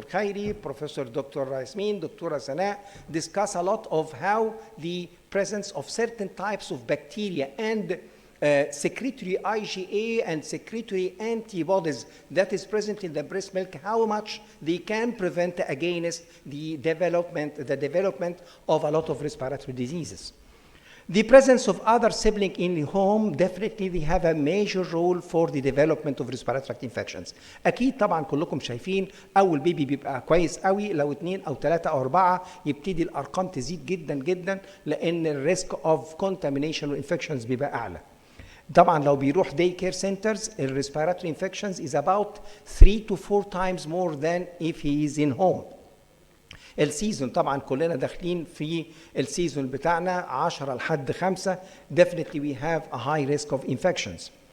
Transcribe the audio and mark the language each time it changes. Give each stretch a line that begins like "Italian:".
English: Khairi, Professor Dr. Yasmin, Dr. Sanaa discuss a lot of how the presence of certain types of bacteria and secretory IgA and secretory antibodies that is present in the breast milk, how much they can prevent against the development of a lot of respiratory diseases. The presence of other siblings in the home, definitely they have a major role for the development of respiratory tract infections.
Arabic: أكيد طبعا كلكم شايفين أول بيبي بيبقى كويس قوي، لو 2 أو 3 أو 4 يبتدي الأرقام تزيد جدا جدا، لأن الريسك
English: of contamination infections
Arabic: بيبقى أعلى. طبعا لو بيروح
English: day care centers, respiratory infections is about 3 to 4 times more than if he is in home.
Arabic: السيزون طبعا كلنا داخلين في السيزون بتاعنا 10 لحد 5,
English: definitely we have a high risk of infections.